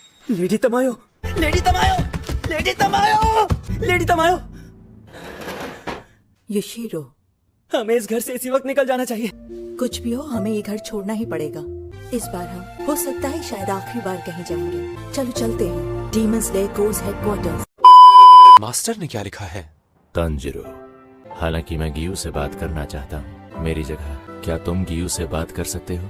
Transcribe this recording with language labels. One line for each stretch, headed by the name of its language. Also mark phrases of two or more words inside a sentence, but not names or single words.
Hindi: लेडी तमायो, लेडी तमायो, लेडी तमायो, लेडी तमायो। योशिरो, हमें इस घर से इसी वक्त निकल जाना चाहिए। कुछ भी हो हमें ये घर छोड़ना ही पड़ेगा। इस बार हम हो सकता है शायद आखिरी बार कहीं जाएंगे। चलो चलते हैं। डीमन स्लेयर कोर्स हेडक्वार्टर्स। मास्टर ने क्या लिखा है? तांजिरो, हालांकि मैं गियू से बात करना चाहता हूँ मेरी जगह क्या तुम गियू से बात कर सकते हो?